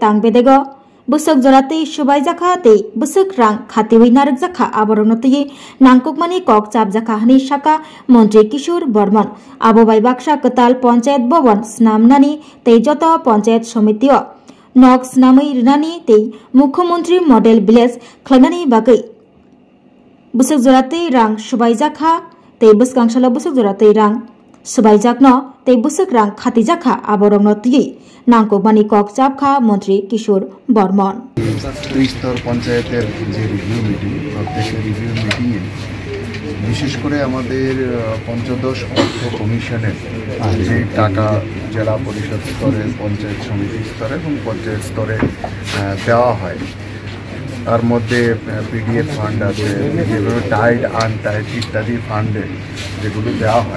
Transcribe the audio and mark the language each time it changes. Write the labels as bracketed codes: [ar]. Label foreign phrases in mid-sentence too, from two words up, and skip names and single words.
[trp] Tang Bedego, Busuk Zorate Shubai Jaka te Busuk Rang Khatiwi Narak Jaka Abaronoti, Nangkokmani Kok Chap Jaka Hani Shaka, Montri Kishur Bormon, Abobai Baksha Katal Panchayat Boban, Snamnani, te Jota Panchayat Somitio, Nok Snami Rinani te Mukhomontri Model Village, Klanani Bagai, Busuk Zorate Rang Shubai Jaka, te Buskangshala Busuk Zorate Rang. Subaijakno te busuk rang khatijaka aborongno tigi Nangkokmani Kok Chap Kha Montri Kishur Bormon. [bn] স্তর পঞ্চায়েতের যে [en] review meeting [bn] প্রত্যেকের [en] review meeting-e [bn] বিশেষ করে আমাদের পঞ্চদশ অর্থ কমিশনের যে টাকা জেলা পরিষদ স্তরে পঞ্চায়েত সমিতি স্তরে এবং পঞ্চায়েত স্তরে দেওয়া হয় তার মধ্যে [en] PDF fund [bn] আছে, [en] tied untied [bn] ইত্যাদি ফান্ডে যেগুলো দেওয়া হয়